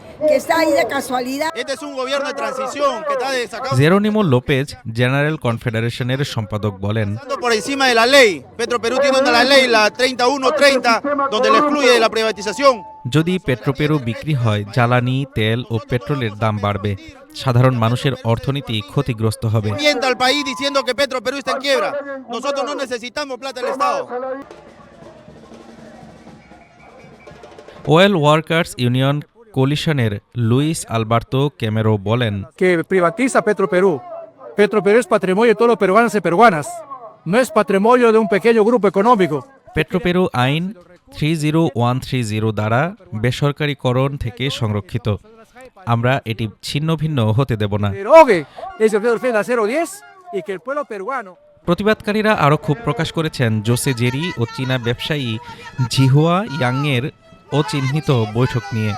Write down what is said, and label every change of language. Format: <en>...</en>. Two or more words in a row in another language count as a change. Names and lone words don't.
<bn>জেরোনিমো লোপেজ জেনারেল কনফেডারেশনের সম্পাদক বলেন, যদি পেট্রোপেরু বিক্রি হয়, জ্বালানি, তেল ও পেট্রোলের দাম বাড়বে, সাধারণ মানুষের অর্থনীতি ক্ষতিগ্রস্ত হবে। ওয়েল ওয়ার্কার্স ইউনিয়ন কোলিশনের লুইস আলবার্তো ক্যামেরো বলেন,</bn> <es>Petroperú es patrimonio de todos los peruanos y peruanas. No es patrimonio de un pequeño grupo económico.</es> <bn>পেট্রোপেরু আইন 30130 দ্বারা বেসরকারীকরণ থেকে সংরক্ষিত। আমরা এটি ছিন্ন ভিন্ন হতে দেব না। প্রতিবাদকারীরা আরও ক্ষোভ প্রকাশ করেছেন জোসে জেরি ও চীনা ব্যবসায়ী ঝিহুয়া ইয়াংয়ের অচিহ্নিত বৈঠক নিয়ে।</bn>